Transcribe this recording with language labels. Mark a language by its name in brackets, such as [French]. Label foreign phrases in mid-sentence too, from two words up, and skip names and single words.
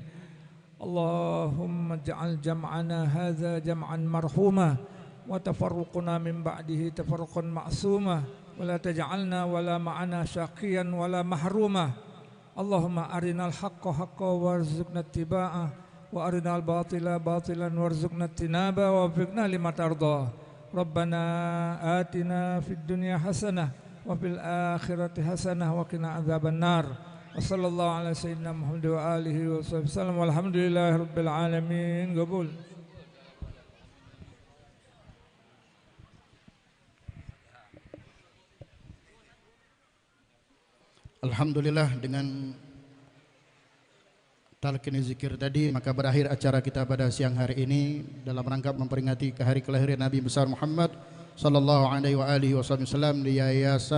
[Arabic] اللهم اجعل جمعنا هذا جمعا مرحوما وتفرقنا من بعده تفرقا معصوما ولا تجعلنا ولا معنا شقيا ولا محروما. اللهم أرنا الحق حقا وارزقنا اتباعه وأرنا الباطل باطلا وارزقنا اجتنابه ووفقنا لما ترضى. ربنا آتنا في الدنيا حسنة وفي الآخرة حسنة وقنا عذاب النار. وصلى الله على سيدنا محمد وآله وسلم. والحمد لله رب العالمين. Qabul. [Indonesian] Alhamdulillah, dengan talqin zikir tadi, maka berakhir acara kita pada siang hari ini dalam rangka memperingati hari kelahiran Nabi besar Muhammad [Arabic] صلى الله عليه وسلم [Indonesian] di Yayasan